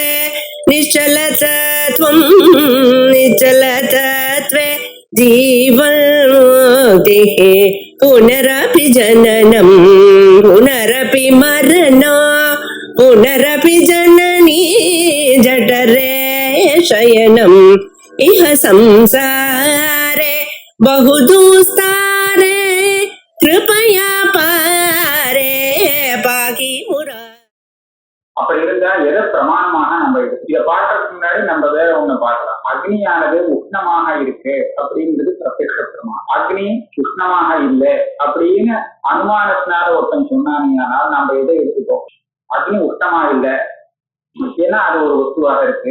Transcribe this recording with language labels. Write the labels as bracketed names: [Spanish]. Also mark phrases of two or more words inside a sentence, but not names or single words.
[Sanskrit] निश्चलतत्वं निश्चलतत्वे जीवन्मुक्तिः पुनरपि जननं पुनरपि मरणं पुनरपि जननी जठरे शयनम् इह संसारे बहुदुस्तारे कृपया पारे पाकि मुरा. [Tamil] அப்படி இருந்தா எதை பிரமாணமாக நம்ம இதை பாட்டுறதுக்கு முன்னாடி நம்ம வேற ஒண்ணு பார்க்கலாம். அக்னியானது உஷ்ணமாக இருக்கு அப்படிங்கிறது பிரத்யக்ஷ பிரமாணம். அக்னி உஷ்ணமாக இல்லை அப்படின்னு அனுமானத்தினால ஒருத்தன் சொன்னாங்கன்னா நம்ம எதை எடுத்துப்போம்? அக்னி உஷ்ணமா இல்லை, ஏன்னா அது ஒரு வஸ்துவாக இருக்கு.